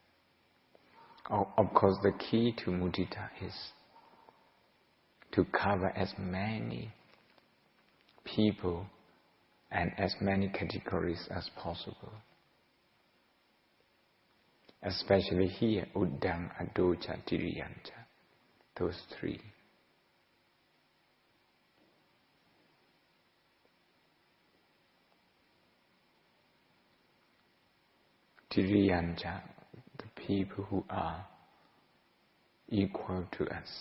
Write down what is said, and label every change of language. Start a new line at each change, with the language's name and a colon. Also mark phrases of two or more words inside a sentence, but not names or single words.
English: Of course, the key to mudita is to cover as many people and as many categories as possible. Especially here,
Pali: uddhang, adocha, tiriyancha,
English: those three. Tiriyancha, the people who are equal to us.